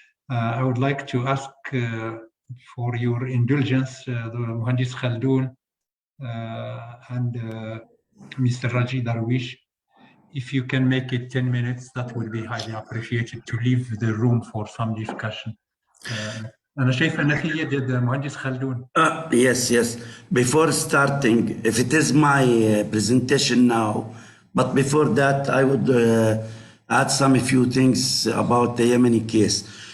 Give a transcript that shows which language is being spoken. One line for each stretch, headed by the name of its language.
English: I would like to ask for your indulgence, the Muhandis Khaldoon and Mr. Raji Darwish. If you can make it 10 minutes, that would be highly appreciated, to leave the room for some discussion.
Arabic: أنا شايف أن في يد المهندس خلدون.
English: Yes. Before starting, if it is my presentation now, but before that, I would add some few things about the Yemeni case.